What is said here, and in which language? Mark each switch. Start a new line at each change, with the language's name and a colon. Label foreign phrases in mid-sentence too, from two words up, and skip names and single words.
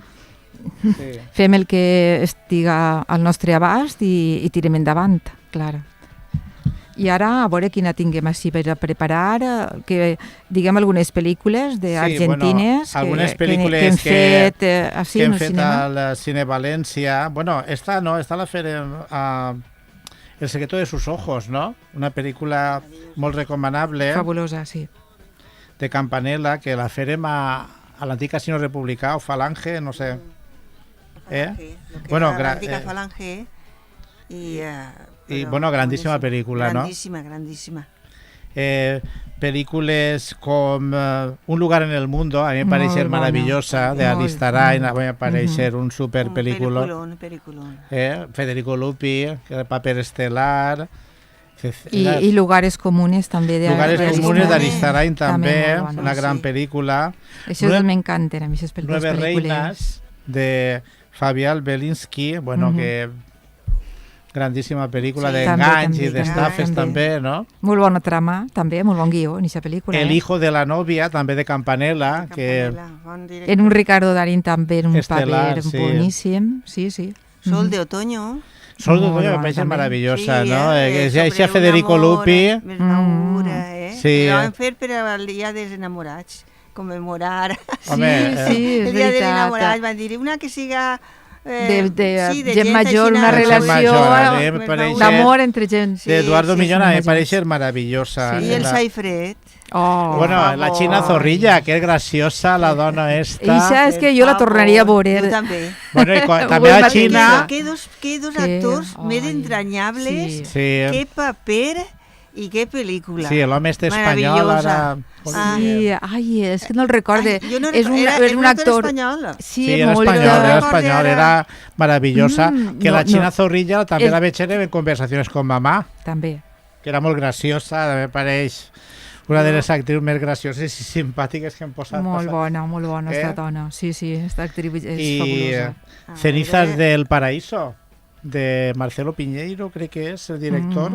Catalan: Fem el que estiga al nostre abast i tirem endavant, clar. I ara, a veure quina tinguem així per a preparar, que diguem algunes pel·lícules d'argentines que hem fet al Cine València. Bueno, esta la farem El secreto de sus ojos, ¿no? Una pel·lícula molt recomanable. Fabulosa, sí. De Campanella, que la farem a l'antic Casino Republicà o Falange, no sé. Bueno, l'antica Falange
Spanish: y bueno, grandísima película, grandísima, ¿no? Grandísima. Películas como Un lugar en el mundo, a mí me parece maravillosa, de Aristarain, a mí me parece un super peliculón. Federico Lupi, el papel estelar.
Catalan: Y Lugares comunes també de Lugares comunes d'Aristarain també, una gran pel·lícula. Això me encanten a mi, aquestes pel·lícules. Nueve reinas de Fabián Belinsky, bueno, que grandíssima pel·lícula d'enganys i d'estafes també, no? Molt bona trama, també, molt bon guió en aquesta pel·lícula. El hijo de la novia, també de Campanella. En un Ricardo Darín també, en un paper boníssim. Sí.
Spanish: Sol de otoño. Sol de otoño me parece maravillosa, ¿no? Ese Federico Lupi. Sí.
Catalan: Lo van fer per al dia dels enamorats, commemorar. El dia dels enamorats, van dir una que siga... de gent major, una relació d'amor entre gent.
Spanish: Eduardo Millona me parece maravillosa.
Catalan: I el Saifred. Bueno, la China Zorrilla, que és graciosa, la dona esta. Ixa és que jo la tornaria a veure. Jo també. Bueno, i també la China... Que dos actors més entranyables, que paper i que pel·lícula. Sí, l'home este espanyol ara... Sí, és que no el recorde. És un actor... Sí, era espanyol, era maravillosa. Que la China Zorrilla també la veig en Conversaciones con mamá. També. Que era molt graciosa, me pareix una de les actrius més gracioses i simpàtiques que hem posat. Molt bona esta dona. Sí, esta actriu és fabulosa. I Cenizas del Paraíso, de Marcelo Piñeiro, crec que és el director.